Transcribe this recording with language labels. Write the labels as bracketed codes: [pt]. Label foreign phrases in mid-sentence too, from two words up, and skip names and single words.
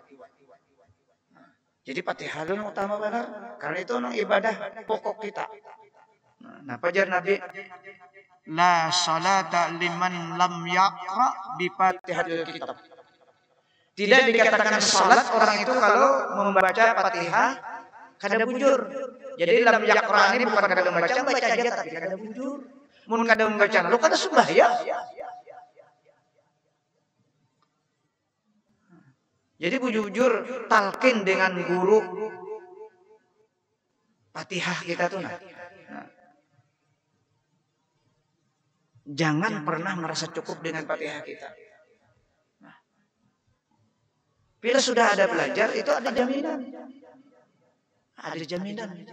[id] Jadi Fatihah itu utama benar, karena itu ibadah pokok kita. Nah, [bjn] pajar Nabi [ar] لا صلاة لمن لم يقرأ بفاتحة الكتاب. [id] Tidak dikatakan salat orang itu kalau membaca Fatihah [bjn] kada bujur. [id] Jadi [ar] لم يقرأ [id] ini bukan kada membaca, baca aja tapi [bjn] kada bujur. Mun kada membaca lalu kada sembahyang. [id] Jadi bujur talqin dengan guru Fatihah kita tuh nah. Jangan pernah merasa cukup dengan Fatihah kita. Nah, bila sudah ada belajar, itu ada jaminan. Ada jaminan.